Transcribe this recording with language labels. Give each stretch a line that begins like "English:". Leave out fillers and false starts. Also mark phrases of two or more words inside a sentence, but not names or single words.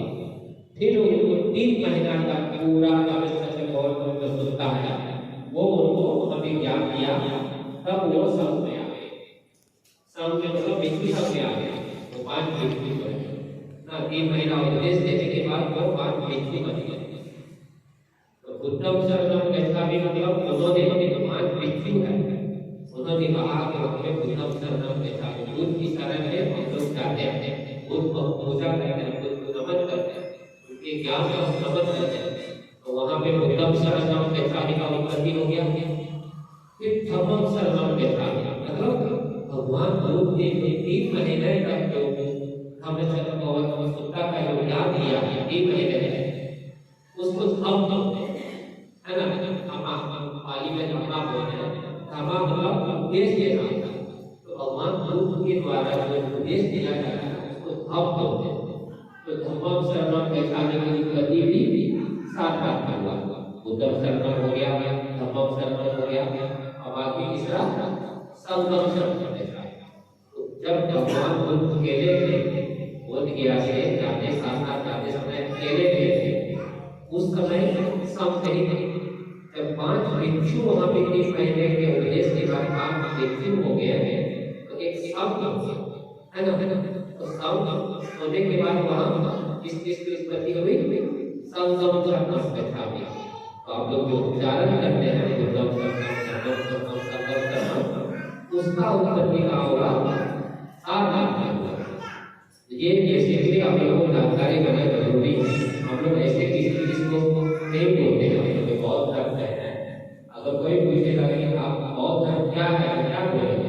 Hindi: फिर उनको 3 महीना का पूरा होता है वो उनको वहां पे ज्ञान दिया, तब वो सब में आ गए। सब में मतलब व्यक्ति सब में आ गए, वो 5 व्यक्ति बने ना। 3 महीना उपदेश देने के बाद वो 5 व्यक्ति बन गए। तो
Pali: बुद्धम शरणम गच्छामि
Hindi: मतलब उन्होंने 5 व्यक्ति है, उन्होंने कहा कि हमें
Pali: बुद्धम शरणम गच्छामि,
Hindi: बुद्ध की शरण में हम लोग जाते हैं, बुद्ध को पूजा करते हैं, बुद्ध को नमन करते हैं, उनके ज्ञान का नमन करते हैं। तो वहां पे
Pali: बुद्धम शरणम गच्छामि
Hindi: का उत्पत्ति हो गया। फिर
Pali: धम्मम शरणम गच्छामि
Hindi: मतलब भगवान बुद्ध ने 3 महीने तक जो हमें शरण और सुत्ता का जो ज्ञान दिया 3 महीने उसको हम है ना, हम पाली में धम्मा बोलते हैं, धम्मा मतलब उपदेश देना। तो भगवान बुद्ध के द्वारा जो उपदेश दिया जाता है उसको धम्म बोलते हैं। तो
Pali: धम्मम शरणम गच्छामि
Hindi: की उत्पत्ति भी सारनाथ में हुआ।
Pali: बुद्धम शरणम
Hindi: हो गया,
Pali: धम्मम शरणम
Hindi: हो गया, अब बाकी तीसरा
Pali: संघम शरणम गच्छामि।
Hindi: तो जब भगवान बुद्ध अकेले थे, बोध गया से जाते सारनाथ जाते समय अकेले थे, उस समय सब नहीं थे। जब 5 भिक्षु वहां पे 3 महीने के उपदेश के बाद 5 भिक्षु हो गए तो एक संघ है ना। तो संघ होने के बाद वहां किस चीज की उत्पत्ति हुई?
Pali: संगम शरणम गच्छामि।
Hindi: तो आप लोग जो उच्चारण करते हैं
Pali: बुद्धम शरणम संगम शरणम,
Hindi: उसका उत्पत्ति का होगा सारनाथ में हुआ। ये बेसिकली आप लोगों को जानकारी होना जरूरी है। हम लोग ऐसे किसी चीज को नहीं बोलते हैं, हम लोग बौद्ध धर्म है। अगर कोई पूछेगा कि आप बौद्ध धर्म क्या है, क्या बोलेंगे?